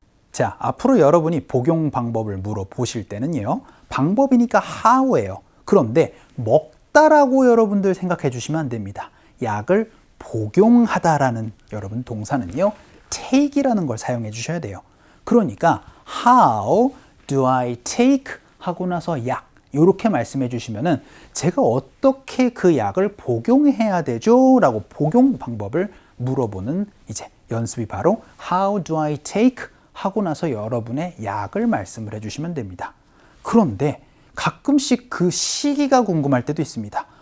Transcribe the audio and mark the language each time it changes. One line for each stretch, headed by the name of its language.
Korean: 자, 앞으로 여러분이 복용 방법을 물어보실 때는요, 방법이니까 how예요. 그런데 먹다라고 여러분들 생각해 주시면 안 됩니다. 약을 복용하다라는 여러분 동사는요, take이라는 걸 사용해 주셔야 돼요.
English: 그러니까 How do I take?
Korean: 하고 나서 약 이렇게 말씀해 주시면은 제가 어떻게 그 약을 복용해야 되죠? 라고 복용 방법을 물어보는 이제 연습이 바로
English: How do I take?
Korean: 하고 나서 여러분의 약을 말씀을 해주시면 됩니다. 그런데 가끔씩 그 시기가 궁금할 때도 있습니다.